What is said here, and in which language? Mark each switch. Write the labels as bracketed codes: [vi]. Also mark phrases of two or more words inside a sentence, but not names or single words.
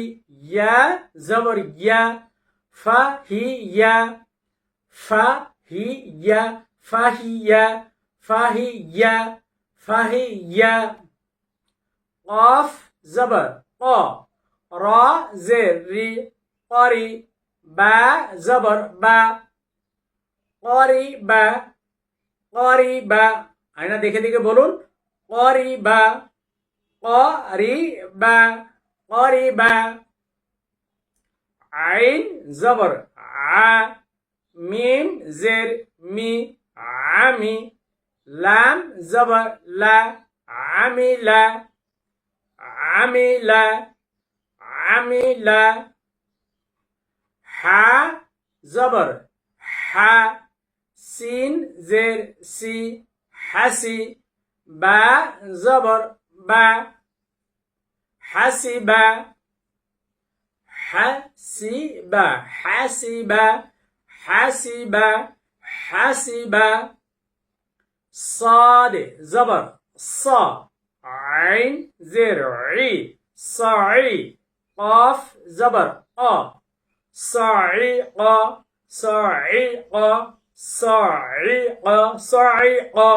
[ar] يا زبر يا فهي يا فهي يا فهي يا فهي يا فهي يا قاف زبر قا را زر ري قري با زبر با قریبا قریبا [bn] আয়না দেখে দেখে বলুন [ar] قریبا قریبا قریبا عین زبر ع میم زر می عمی لام زبر لا عمیلا عمیلا عمیلا ها زبر ها سين زير سي هاسي با زبر با هاسيبا هاسيبا هاسيبا هاسيبا هاسيبا صاد زبر ص عين زر عي صعي قاف زبر قا صعيقا صعق صعق صعق